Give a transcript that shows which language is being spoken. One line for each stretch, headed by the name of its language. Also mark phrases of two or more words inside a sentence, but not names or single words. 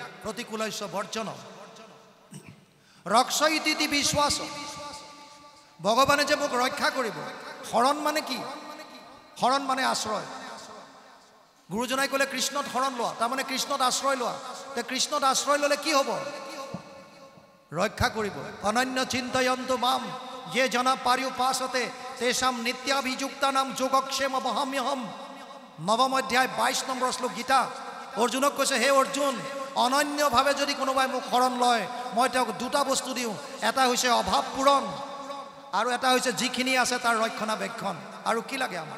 Sanskrit: প্ৰতিকূলস্য বৰ্জন ৰক্ষয়িতি বিশ্বাস,
Assamese: ভগৱানে যে মোক ৰক্ষা কৰিব। শৰণ মানে কি? শৰণ মানে আশ্ৰয়। গুৰুজনাই ক'লে কৃষ্ণত শৰণ লোৱা, তাৰমানে কৃষ্ণত আশ্ৰয় লোৱা। তে কৃষ্ণত আশ্ৰয় ল'লে কি হ'ব? ৰক্ষা কৰিব।
Sanskrit: অনন্য চিন্তয়ন্তু মাম ये जना पार्युपासते तेषाम नित्याभियुक्ता नाम যোগক্ষেম বহাম্যহম।
Assamese: 9ম অধ্যায় 22 নম্বৰ শ্লোক গীতা। অৰ্জুনক কৈছে, হে অৰ্জুন, অনন্যভাৱে যদি কোনোবাই মোক শৰণ লয়, মই তেওঁক দুটা বস্তু দিওঁ। এটা হৈছে অভাৱ পূৰণ, আৰু এটা হৈছে যিখিনি আছে তাৰ ৰক্ষণাবেক্ষণ। আৰু কি লাগে আমাৰ?